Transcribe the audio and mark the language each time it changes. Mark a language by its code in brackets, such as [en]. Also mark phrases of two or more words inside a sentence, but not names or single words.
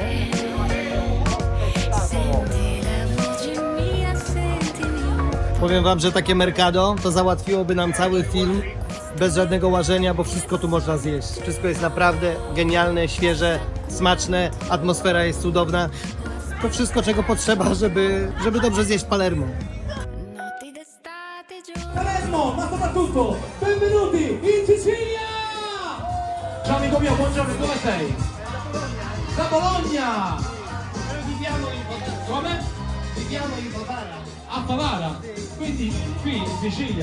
[pl] Powiem wam, że takie Mercado to załatwiłoby nam cały film bez żadnego łażenia, bo wszystko tu można zjeść. Wszystko jest naprawdę genialne, świeże, smaczne, atmosfera jest cudowna. To wszystko, czego potrzeba, żeby dobrze zjeść Palermo. [it] Palermo, ma soprattutto benvenuti in Sicilia! Ciao amico mio, buongiorno, dove sei? Da Bologna! Viviamo in Favara. Come? Viviamo in Favara. A Favara? Quindi qui in Sicilia.